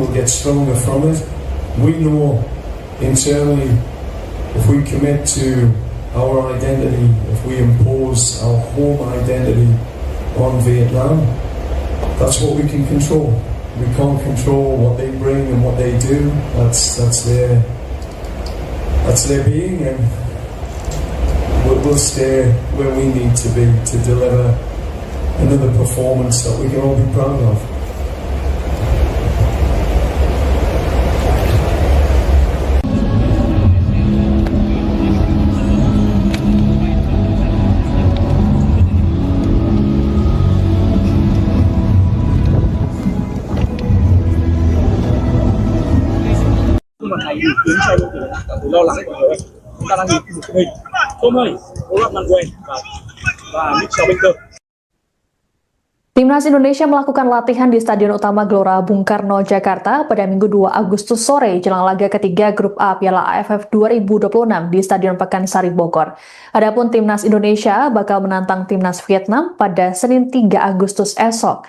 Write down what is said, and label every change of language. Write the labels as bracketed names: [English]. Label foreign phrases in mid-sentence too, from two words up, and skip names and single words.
[English] We'll get stronger from it. We know internally if we commit to our identity, if we impose our home identity on Vietnam, that's what we can control. We can't control what they bring and what they do. That's their being, and we'll stay where we need to be to deliver another performance that we can all be proud of. [Vietnamese] Nhưng mà thầy tiến cho đội tuyển cảm thấy lo lắng bởi vì chúng ta đang nhìn một hình Tom Hai, Orat Mangun và Mitchell Baker. [Indonesian] Timnas Indonesia melakukan latihan di Stadion Utama Gelora Bung Karno, Jakarta pada Minggu 2 Agustus sore jelang laga ketiga Grup A Piala AFF 2026 di Stadion Pakansari Bogor. Adapun Timnas Indonesia bakal menantang Timnas Vietnam pada Senin 3 Agustus esok.